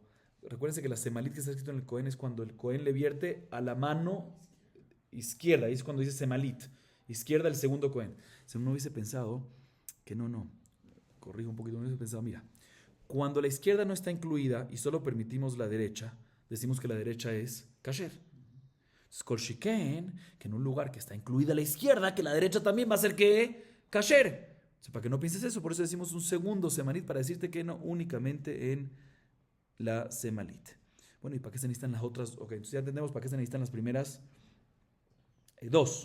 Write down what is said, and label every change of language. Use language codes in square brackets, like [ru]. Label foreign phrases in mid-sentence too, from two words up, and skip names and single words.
[es] Recuérdense que la semalit que está escrito en el Cohen es cuando el Cohen le vierte a la mano izquierda. Ahí es cuando dice semalit. Izquierda el segundo Cohen. Si uno hubiese pensado que no. Corrijo un poquito. Uno hubiese pensado, mira, cuando la izquierda no está incluida y solo permitimos la derecha, decimos que la derecha es kasher. [he] כל שכן, [es] que en un lugar que está incluida la izquierda, que la derecha también va a ser que kasher. O sea, para que no pienses eso, por eso decimos un segundo semalit, para decirte que no únicamente en la semalit. Bueno, ¿y para qué se necesitan las otras? Ok, entonces ya entendemos para qué se necesitan las primeras dos.